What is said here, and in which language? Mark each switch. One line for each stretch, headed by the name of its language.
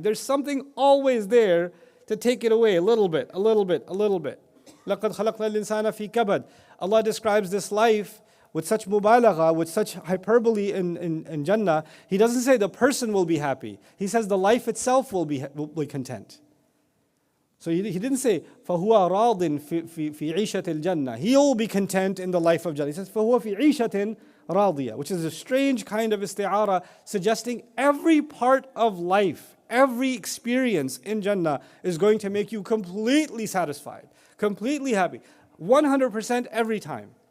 English: There's something always there to take it away a little bit.
Arabic: لَقَدْ خَلَقْنَا الْإِنسَانَ فِي كَبَدٍ.
English: Allah describes this life with such mubalagha, with such hyperbole in Jannah. He doesn't say the person will be happy. He says the life itself will be content. So he didn't say,
Arabic: فَهُوَ رَاضٍ فِي عِيشَةِ الْجَنَّةِ.
English: He'll be content in the life of Jannah. He says,
Arabic: فَهُوَ فِي عِيشَةٍ رَاضِيَةٍ,
English: which is a strange kind of isti'ara, suggesting every part of life, every experience in Jannah is going to make you completely satisfied, completely happy, 100% every time.